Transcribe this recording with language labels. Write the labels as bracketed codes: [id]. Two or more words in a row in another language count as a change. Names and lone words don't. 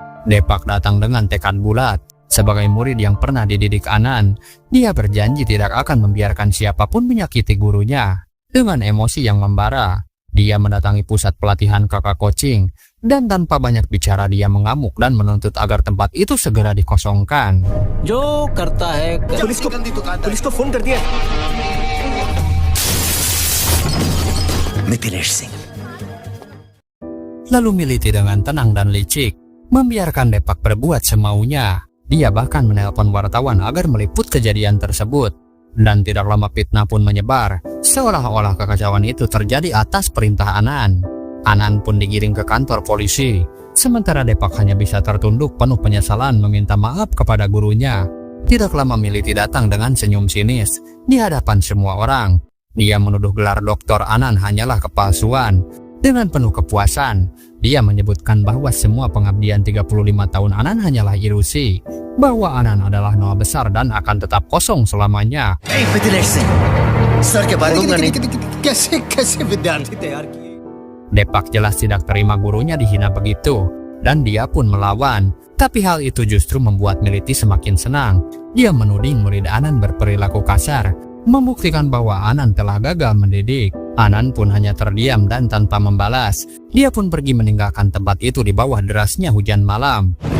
[id] Depak datang dengan tekad bulat. Sebagai murid yang pernah dididik Anan, dia berjanji tidak akan membiarkan siapapun menyakiti gurunya. Dengan emosi yang membara, dia mendatangi pusat pelatihan kakak coaching, dan tanpa banyak bicara dia mengamuk dan menuntut agar tempat itu segera dikosongkan. [hi] जो करता है पुलिस को फोन कर दिया। मिथिलेश सिंह। [id] Lalu Militi dengan tenang dan licik membiarkan Depak berbuat semaunya. Dia bahkan menelpon wartawan agar meliput kejadian tersebut. Dan tidak lama fitnah pun menyebar, seolah-olah kekacauan itu terjadi atas perintah Anan. Anan pun digiring ke kantor polisi, sementara Depak hanya bisa tertunduk penuh penyesalan meminta maaf kepada gurunya. Tidak lama Militi datang dengan senyum sinis di hadapan semua orang. Dia menuduh gelar Doktor Anan hanyalah kepalsuan. Dengan penuh kepuasan, dia menyebutkan bahwa semua pengabdian 35 tahun Anan hanyalah ilusi, bahwa Anan adalah nama besar dan akan tetap kosong selamanya. [hi] मिथिलेश सिंह, सर के बारे में कैसे विद्यार्थी तैयार किए? [id] Depak jelas tidak terima gurunya dihina begitu, dan dia pun melawan. Tapi hal itu justru membuat Militi semakin senang. Dia menuding murid Anan berperilaku kasar, membuktikan bahwa Anan telah gagal mendidik. Anan pun hanya terdiam dan tanpa membalas. Dia pun pergi meninggalkan tempat itu di bawah derasnya hujan malam.